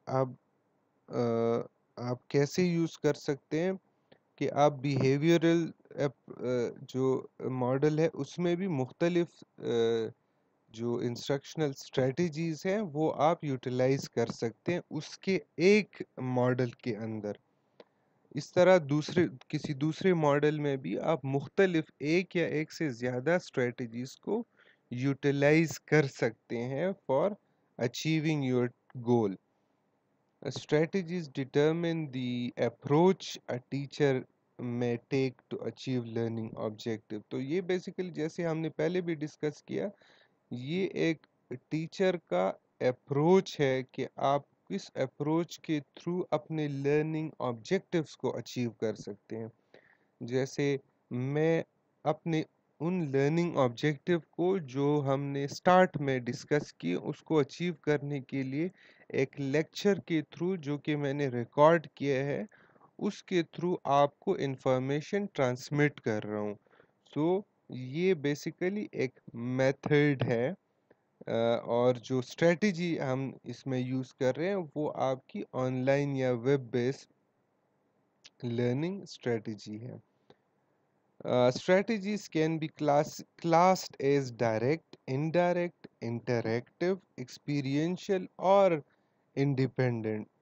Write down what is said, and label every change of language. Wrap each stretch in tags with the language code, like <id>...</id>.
<ur>اب آپ کیسے یوز کر سکتے ہیں کہ آپ بیہیویورل جو ماڈل ہے اس میں بھی مختلف جو انسٹرکشنل اسٹریٹجیز ہیں وہ آپ یوٹیلائز کر سکتے ہیں اس کے ایک ماڈل کے اندر. اس طرح کسی دوسرے ماڈل میں بھی آپ مختلف ایک یا ایک سے زیادہ اسٹریٹجیز کو یوٹیلائز کر سکتے ہیں</ur> <en>For achieving your goal. Strategies determine the approach a teacher may take to achieve learning objective.</en> <ur>تو یہ بیسیکلی جیسے ہم نے پہلے بھی ڈسکس کیا، یہ ایک ٹیچر کا اپروچ ہے کہ آپ کس اپروچ کے تھرو اپنے لرننگ آبجیکٹیوز کو اچیو کر سکتے ہیں. جیسے میں اپنے ان لرننگ آبجیکٹیو کو جو ہم نے سٹارٹ میں ڈسکس کی اس کو اچیو کرنے کے لیے ایک لیکچر کے تھرو جو کہ میں نے ریکارڈ کیا ہے اس کے تھرو آپ کو انفارمیشن ٹرانسمٹ کر رہا ہوں. سو یہ بیسیکلی ایک میتھڈ ہے اور جو اسٹریٹجی ہم اس میں یوز کر رہے ہیں وہ آپ کی آن لائن یا ویب بیس لرننگ اسٹریٹجی ہے.</ur> <en>Strategies can be classed as direct, indirect, interactive, experiential اور independent.</en>